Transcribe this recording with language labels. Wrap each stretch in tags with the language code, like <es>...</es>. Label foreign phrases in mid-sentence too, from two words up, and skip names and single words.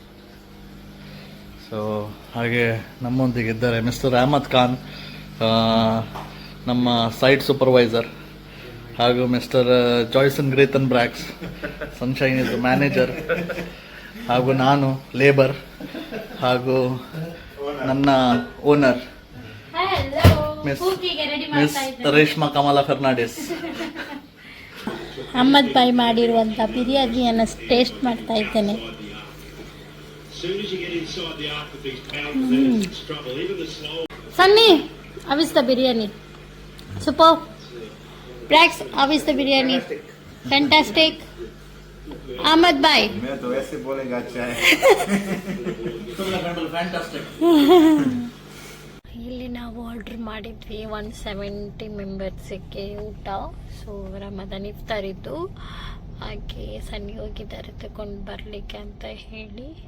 <kn>ಸೊ ಹಾಗೆ ನಮ್ಮೊಂದಿಗೆ ಇದ್ದಾರೆ ಮಿಸ್ಟರ್ ಅಹಮದ್ ಖಾನ್, ನಮ್ಮ</kn> <en>site supervisor,</en> <kn>ಹಾಗೂ ಮಿಸ್ಟರ್ ಜಾಯ್ಸನ್ ಗ್ರೇತನ್ ಬ್ರ್ಯಾಕ್ಸ್, ಸನ್ಶೈನ್</kn> <en>is manager,</en> <kn>ಹಾಗೂ ನಾನು ಲೇಬರ್, ಹಾಗೂ ನನ್ನ ಓನರ್ ಮಿಸ್ ರೇಷ್ಮಾ ಕಮಲಾ ಫರ್ನಾಂಡಿಸ್. ಅಹಮದ್ ಬಾಯ್ ಮಾಡಿರುವಂಥ ಬಿರಿಯಾನಿಯನ್ನು ಟೇಸ್ಟ್ ಮಾಡ್ತಾ ಇದ್ದೇನೆ.</kn> <en>ಸನ್ನಿ How is the biryani? Super. Prax, how is the biryani? Fantastic. Ahmad bhai.</en> <hi>मैं तो ऐसे बोलेगा अच्छा है</hi> <en>ಫ್ಯಾಂಟಾಸ್ಟಿಕ್.</en> <kn>ಇಲ್ಲಿ ನಾವು ಆರ್ಡರ್ ಮಾಡಿದ್ವಿ 170 ಮೆಂಬರ್ಸಿಗೆ ಊಟ. ಸೊ ರಮದಾನ್ ಇಫ್ತಾರ್ ಇದ್ದು, ಹಾಗೆ ಸನ್ನಿ ಹೋಗಿದ್ದಾರೆ ತಗೊಂಡು ಬರಲಿಕ್ಕೆ ಅಂತ ಹೇಳಿ.</kn>